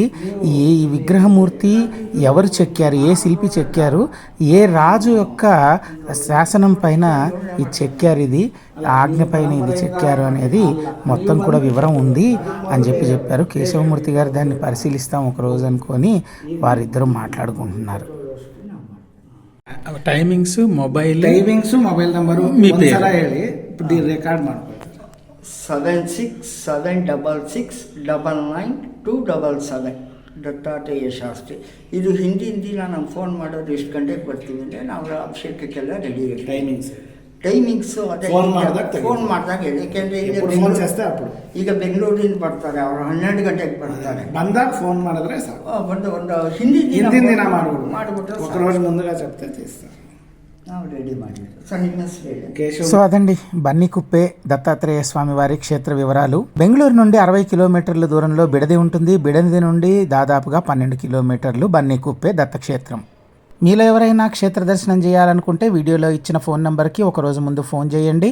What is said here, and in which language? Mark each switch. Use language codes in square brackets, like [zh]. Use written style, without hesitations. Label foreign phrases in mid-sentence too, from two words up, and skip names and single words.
[te] ఈ విగ్రహమూర్తి ఎవరు చెక్కారు, ఏ శిల్పి చెక్కారు, ఏ రాజు యొక్క శాసనం పైన ఇది చెక్కారు, ఇది ఆజ్ఞ పైన ఇది చెక్కారు అనేది మొత్తం కూడా వివరం ఉంది అని చెప్పారు. కేశవమూర్తి గారు దాన్ని పరిశీలిస్తాం ఒకరోజు అనుకొని వారిద్దరూ మాట్లాడుకుంటున్నారు. [kn] ಟೈಮಿಂಗ್ಸು ಮೊಬೈಲ್ ನಂಬರು [te] మీ పేరు. [kn] ಒಂದ್ಸಲ ಹೇಳಿ ರೆಕಾರ್ಡ್ ಮಾಡ್ಕೊಳ್ತಾರೆ. 7676999277 ದತ್ತಾತ್ರೇಯ ಶಾಸ್ತ್ರಿ. ಇದು ಹಿಂದಿನ ನಾವು ಫೋನ್ ಮಾಡೋದು ಎಷ್ಟು ಗಂಟೆಗೆ ಬರ್ತೀವಿ ಅಂದರೆ ನಾವು ಅಭಿಷೇಕಕ್ಕೆಲ್ಲ ರೆಡಿ ಇರ್ತೀವಿ. ಟೈಮಿಂಗ್ಸು ಅದೇ ಫೋನ್ ಮಾಡಿದಾಗ ಹೇಳಿ. ಯಾಕೆಂದರೆ ಈಗ ಬೆಂಗಳೂರಿಂದ ಬರ್ತಾರೆ, ಅವರು 12 ಗಂಟೆಗೆ ಬರ್ತಾರೆ. ಬಂದಾಗ ಫೋನ್ ಮಾಡಿದ್ರೆ ಸಾಕು. ಒಂದು ಹಿಂದಿನ ದಿನ ಮಾಡಿಬಿಟ್ರೆ [te] ఒక రోజు ముందుగా చెప్తే తీస్తారు. [kn] ನಾವು ರೆಡಿ ಮಾಡಿದ್ವಿ. ಸರ್ ನಿಮ್ಮ ಹೆಸರು ಹೇಳಿ. [te] సో అదండి బన్నికుప్పే దత్తాత్రేయ స్వామి వారి క్షేత్ర వివరాలు. బెంగళూరు నుండి 60 కిలోమీటర్ల దూరంలో బిడది ఉంటుంది. బిడది నుండి దాదాపుగా 12 కిలోమీటర్లు బన్నికుప్పే దత్తక్షేత్రం. మీలో ఎవరైనా క్షేత్ర దర్శనం చేయాలనుకుంటే వీడియోలో ఇచ్చిన [en] phone numberకి [te] ఒక రోజు ముందు ఫోన్ చేయండి.